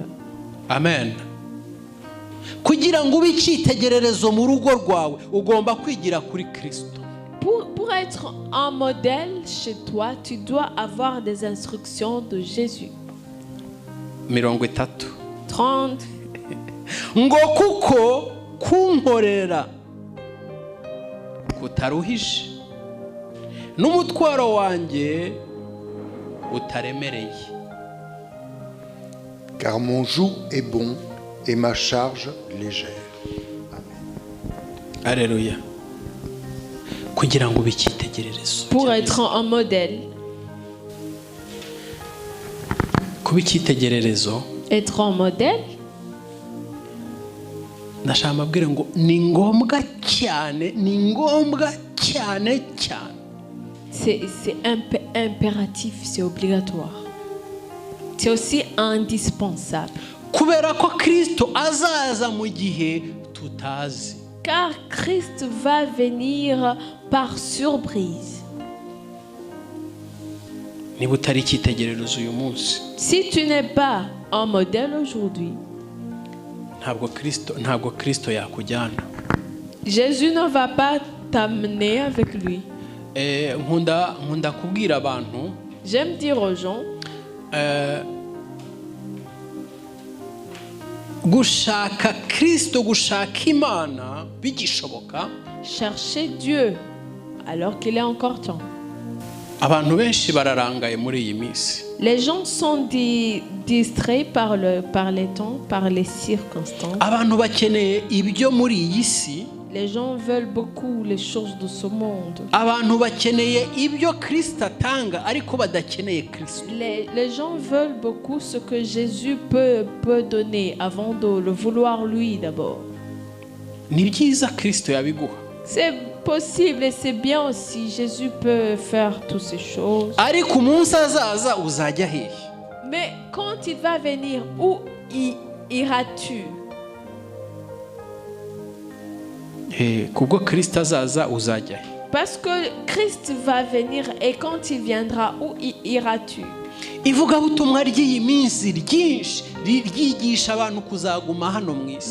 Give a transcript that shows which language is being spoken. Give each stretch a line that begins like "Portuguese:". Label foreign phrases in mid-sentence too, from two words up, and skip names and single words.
Kinyarwanda: Amen. Kugira ngo ube icyitegererezo mu rugo rwawe ugomba kwigira kuri Kristo.
French: Pour être un modèle chez toi, tu dois avoir des instructions de Jésus. 30.
Kinyarwanda: Ngo kuko kunkorera kutaruhije n'umutwaro wanjye utaremereye.
French: Car mon joug est bon et ma charge légère. Alléluia.
Kinyarwanda: Kugira ngo bikitegererezo.
French: Pour être un modèle.
Kinyarwanda: Kuba icyitegererezo.
French: Être un modèle.
Kinyarwanda: Ndashaka mbabwire ngo ni ngombwa cyane, ni ngombwa cyane cyane.
French: C'est impératif, c'est obligatoire. C'est aussi indispensable.
Kinyarwanda: Kubera ko Kristo azaza mu gihe tutazi.
French: Car Christ va venir par surprise.
Kinyarwanda: Niba utari icyitegererezo uyu munsi.
French: Si tu n'es pas un modèle aujourd'hui,
Kinyarwanda: ntabwo Kristo yakujyana.
French: Jésus ne va pas t'amener avec lui.
Kinyarwanda: Nkunda kubwira abantu.
French: J'aime dire aux gens.
Kinyarwanda: Gushaka Kristo, gushaka Imana bigishoboka.
French: Chercher Dieu alors qu'il est encore temps.
Kinyarwanda: Abantu benshi bararangaye muri iyi minsi.
French: Les gens sont distraits par les temps, par les circonstances.
Kinyarwanda: Abantu bakeneye ibyo muri iyi si.
French: Les gens veulent beaucoup les choses de ce monde.
Kinyarwanda: Abantu bakeneye ibyo Kristo atanga ariko badakeneye Kristo.
French: Les gens veulent beaucoup ce que Jésus peut donner avant de le vouloir lui d'abord.
Kinyarwanda: Ni byiza Kristo yabiguha.
French: C'est possible et c'est bien aussi. Jésus peut faire toutes ces choses.
Kinyarwanda: Ariko umunsi azaza uzajya hehe?
French: Mais quand il va venir, où iras-tu?
Kinyarwanda: Kubwo Kristo azaza uzajya he?
French: Parce que Christ va venir et quand il viendra, où iras-tu?
Kinyarwanda: Ivugabutumwa ry'iyi minsi ryinshi ryigisha abantu kuzaguma hano mu isi.